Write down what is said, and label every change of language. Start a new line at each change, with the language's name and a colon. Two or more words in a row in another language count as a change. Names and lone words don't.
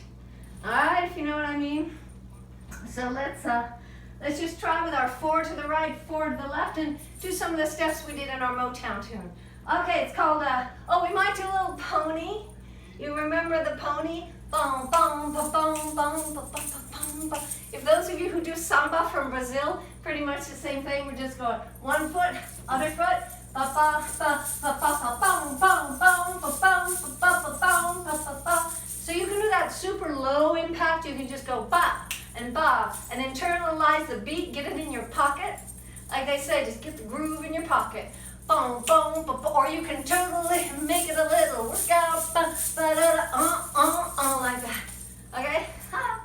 English: All right, if you know what I mean. So let's just try with our 4 to the right, 4 to the left, and do some of the steps we did in our Motown tune. Okay, it's called, we might do a little pony. You remember the pony? Boom, boom, ba, boom, boom, ba, ba, ba, boom, ba. If those of you who do samba from Brazil, pretty much the same thing. We're just going one foot, other foot, ba, ba, ba, ba, ba, ba, boom, boom, boom, ba, boom, ba, ba, ba, boom, ba, ba, ba. So you can do that super low impact. You can just go ba and ba and internalize the beat, get it in your pocket. Like they say, just get the groove in your pocket. Boom, boom, ba, ba. Or you can totally make it a little workout, ba, ba, da, da, like that. Okay? Ha.